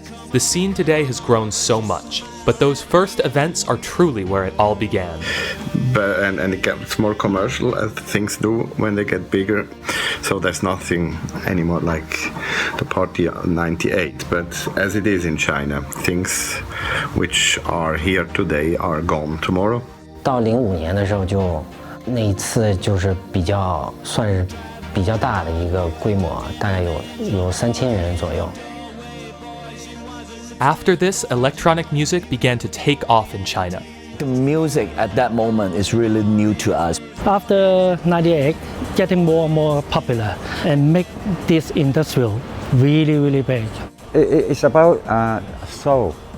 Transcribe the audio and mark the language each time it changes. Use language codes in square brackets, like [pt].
[en] The scene today has grown so much, but those first events are truly where it all began. And it gets more commercial as things do when they get bigger. So there's nothing anymore like the party 98. But as it is in China, things which are here today are gone tomorrow. [zh] 到05年的时候就那一次就是算是比较大的一个规模，大概有3000人左右。 [en] After this, electronic music began to take off in China. The music at that moment is really new to us. After 98, getting more and more popular and make this industrial really, really big. It's about soul.